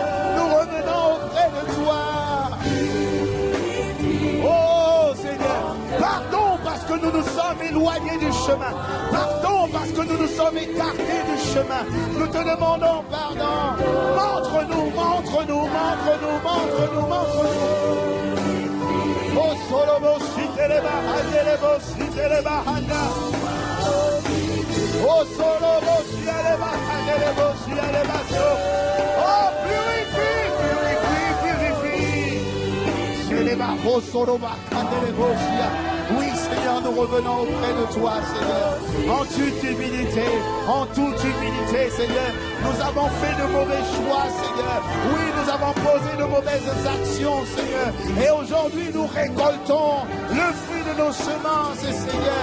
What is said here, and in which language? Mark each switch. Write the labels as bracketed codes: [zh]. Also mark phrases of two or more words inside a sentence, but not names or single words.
[fr] Nous revenons auprès de toi. Oh Seigneur, pardon parce que nous nous sommes éloignés du chemin. Pardon parce que nous nous sommes écartés du chemin. Nous te demandons pardon. Montre-nous. Oh Solomo Siteleba Handelebo Siteleba Handa. Oh Solomo Sialeba Handelebo Sialeba So. Oh purifie. Seleba Oh Soloba Handelebo Sia. Oui Seigneur, nous revenons auprès de toi Seigneur. En toute humilité Seigneur. Nous avons fait de mauvais choix Seigneur. Oui, nous avons posé de mauvaises actions Seigneur. Et aujourd'hui nous récoltons le fruit de nos semences Seigneur.